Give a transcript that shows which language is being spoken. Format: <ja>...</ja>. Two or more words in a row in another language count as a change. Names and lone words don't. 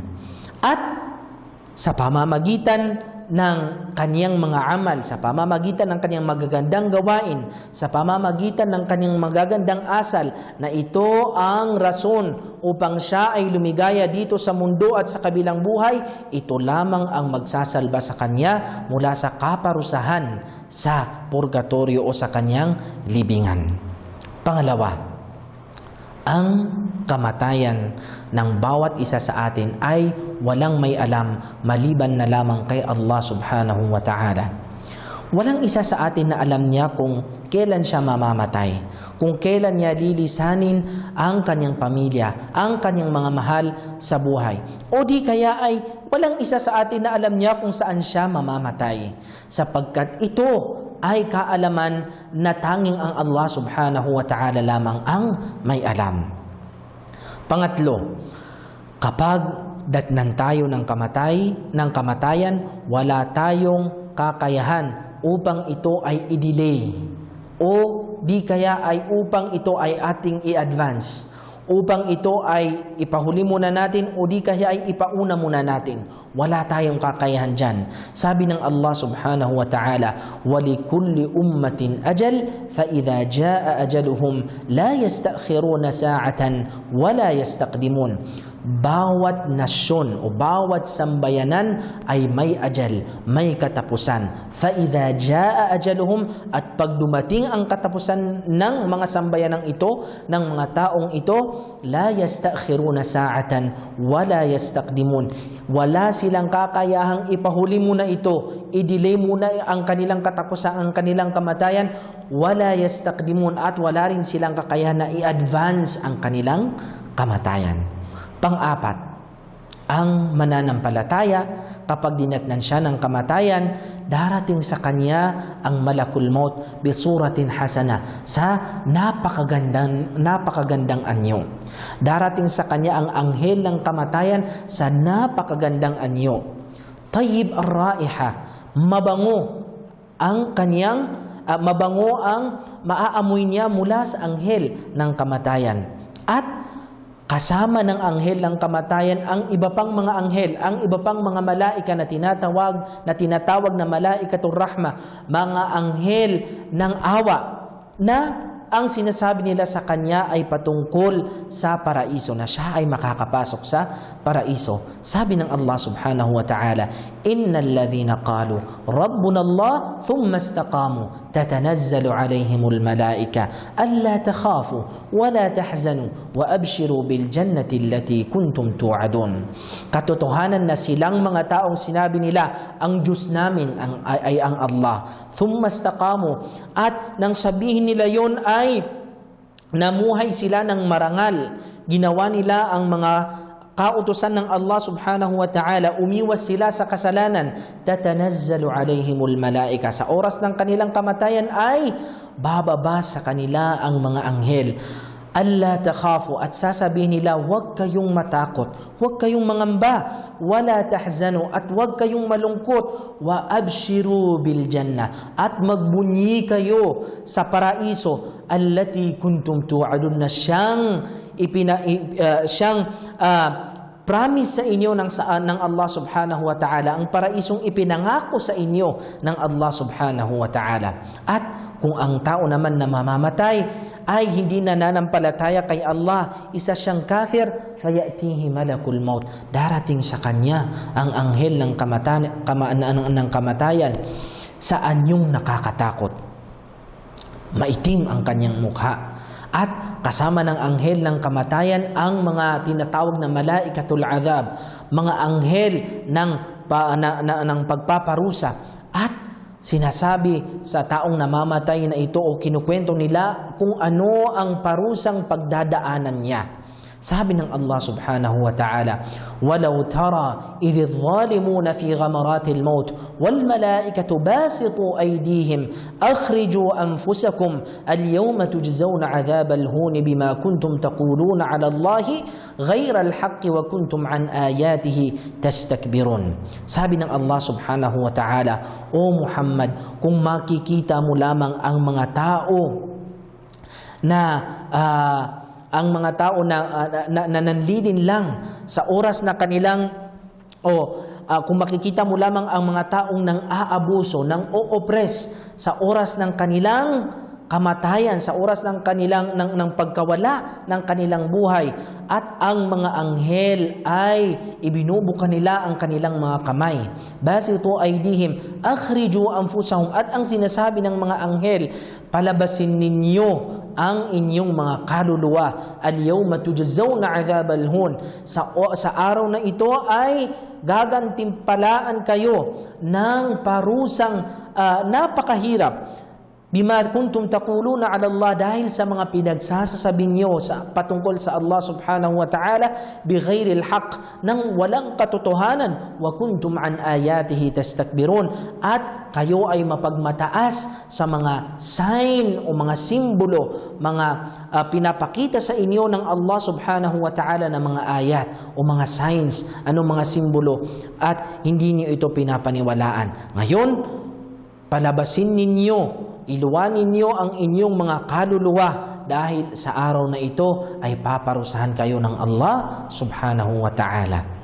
<tl>At sa pamamagitan ng kanyang mga amal, sa pamamagitan ng kanyang magagandang gawain, sa pamamagitan ng kanyang magagandang asal, na ito ang rason upang siya ay lumigaya dito sa mundo at sa kabilang buhay, ito lamang ang magsasalba sa kanya mula sa kaparusahan sa purgatorio o sa kanyang libingan. Pangalawa, ang kamatayan ng bawat isa sa atin ay walang may alam maliban na lamang kay Allah</tl> <ar>سبحانه وتعالى.</ar> <tl>Walang isa sa atin na alam niya kung kailan siya mamamatay, kung kailan niya lilisanin ang kanyang pamilya, ang kanyang mga mahal sa buhay. O di kaya ay walang isa sa atin na alam niya kung saan siya mamamatay, sapagkat ito ay kaalaman na tanging ang Allah</tl> <ar>سبحانه وتعالى</ar> <tl>lamang ang may alam. Pangatlo, kapag datnan tayo ng kamatayan, wala tayong kakayahan upang ito ay i-delay o di kaya ay upang ito ay ating i-advance, upang ito ay ipahuli muna natin o di kaya ay ipauna muna natin. Wala tayong kakayahan dyan. Sabi ng</tl> <ar>Allah سبحانه وتعالى, وَلِكُلِّ أُمَّةٍ أَجَلٍ فَإِذَا جَاءَ أَجَلُهُمْ لَا يَسْتَأْخِرُونَ سَاعَةً وَلَا يَسْتَقْدِمُونَ.</ar> <tl>Bawat nasyon o bawat sambayanan ay may ajal, may katapusan.</tl> <ar>فَإِذَا جَاءَ أَجَلُهُمْ.</ar> <tl>At pag dumating ang katapusan ng mga sambayanang ito, ng mga taong ito,</tl> <ar>لَا يَسْتَأْخِرُونَ سَاعَةً وَلَا يَسْتَقْدِمُونَ.</ar> <tl>Wala silang kakayahang ipahuli muna ito, i-delay muna ang kanilang katapusan, ang kanilang kamatayan,</tl> <ar>ولا يستقدمون,</ar> <tl>at wala rin silang kakayahan na i-advance ang kanilang kamatayan. Pang-apat, ang mananampalataya, kapag dinatnan siya ng kamatayan, darating sa kanya ang</tl> <ar>ملك الموت بصورة حسنة,</ar> <tl>sa napakagandang anyo. Darating sa kanya ang anghel ng kamatayan sa napakagandang anyo.</tl> <ar>طيب الرائحة,</ar> <tl>mabango ang maaamoy niya mula sa anghel ng kamatayan. At kasama ng anghel ng kamatayan ang iba pang mga anghel, ang iba pang mga malaika na tinatawag na</tl> <ar>ملائكة الرحمة,</ar> <tl>mga anghel ng awa, na ang sinasabi nila sa kanya ay patungkol sa paraiso, na siya ay makakapasok sa paraiso. Sabi ng</tl> <ar>Allah سبحانه وتعالى إن الذين قالوا ربنا الله ثم استقاموا تتنزل عليهم الملائكة ألا تخافوا ولا تحزنوا وأبشروا بالجنة التي كنتم توعدون.</ar> <tl>Katotohanan na silang mga taong sinabi nila, ang Diyos namin ay ang Allah,</tl> <ar>ثم استقاموا,</ar> <tl>at nang sabihin nila yon ay namuhay sila ng marangal, ginawa nila ang mga kautusan ng Allah</tl> <ar>سبحانه وتعالى,</ar> <tl>umiwas sila sa kasalanan,</tl> <ar>تتنزل عليهم الملائكة,</ar> <tl>sa oras ng kanilang kamatayan ay bababa sa kanila ang mga anghel,</tl> <ar>ألا تخافوا,</ar> <tl>at sasabihin nila, huwag kayong matakot, huwag kayong mangamba,</tl> <ar>ولا تحزنوا,</ar> <tl>at huwag kayong malungkot,</tl> <ar>وأبشروا بالجنة,</ar> <tl>at magbunyi kayo sa paraiso,</tl> <ar>التي كنتم توعدون,</ar> <tl>na siyang promise sa inyo ng Allah</tl> <ar>سبحانه وتعالى,</ar> <tl>ang paraisong ipinangako sa inyo ng Allah</tl> <ar>سبحانه وتعالى.</ar> <tl>At kung ang tao naman na mamamatay ay hindi nananampalataya kay Allah, isa siyang kafir,</tl> <ar>فيأتيه ملك الموت,</ar> <tl>darating sa kanya ang anghel ng kamatayan sa anyong nakakatakot. Maitim ang kanyang mukha, at kasama ng anghel ng kamatayan ang mga tinatawag na</tl> <ar>ملائكة العذاب,</ar> <tl>mga anghel ng pagpaparusa. At sinasabi sa taong namamatay na ito, o kinukwento nila kung ano ang parusang pagdadaanan niya. Sabi ng</tl> <ar>Allah سبحانه وتعالى ولو ترى إذ الظالمون في غمرات الموت والملائكة باسطو أيديهم أخرجوا أنفسكم اليوم تجزون عذاب الهون بما كنتم تقولون على الله غير الحق وكنتم عن آياته تستكبرون."</ar> <tl>Sabi ng Allah</tl> <ar>سبحانه وتعالى,</ar> <tl>"O Muhammad, kung makikita mo lamang ang mga tao na nanlilin lang sa oras na kanilang kung makikita mo lamang ang mga taong nang aabuso, nang o-oppress sa oras ng kanilang kamatayan, sa oras ng kanilang ng pagkawala ng kanilang buhay, at ang mga anghel ay ibinubuka nila ang kanilang mga kamay.</tl> <ar>باسطو أيديهم أخرجوا أنفسهم,</ar> <tl>at ang sinasabi ng mga anghel, palabasin ninyo ang inyong mga kaluluwa.</tl> <ar>اليوم تجزون عذاب الهون,</ar> <tl>sa araw na ito ay gagantimpalaan kayo ng parusang napakahirap.</tl> <ar>بما كنتم تقولون على الله,</ar> <tl>dahil sa mga pinagsasasabi niyo patungkol sa Allah</tl> <ar>سبحانه وتعالى, بغير الحق,</ar> <tl>nang walang katotohanan,</tl> <ar>وكنتم عن آياته تستكبرون,</ar> <tl>at kayo ay mapagmataas sa mga sign o mga simbolo, mga pinapakita sa inyo ng Allah</tl> <ar>سبحانه وتعالى</ar> <tl>na mga ayat o mga signs, mga simbolo, at hindi niyo ito pinapaniwalaan. Ngayon, palabasin ninyo, iluwanin niyo ang inyong mga kaluluwa, dahil sa araw na ito ay paparusahan kayo ng Allah</tl> <ar>سبحانه وتعالى.</ar>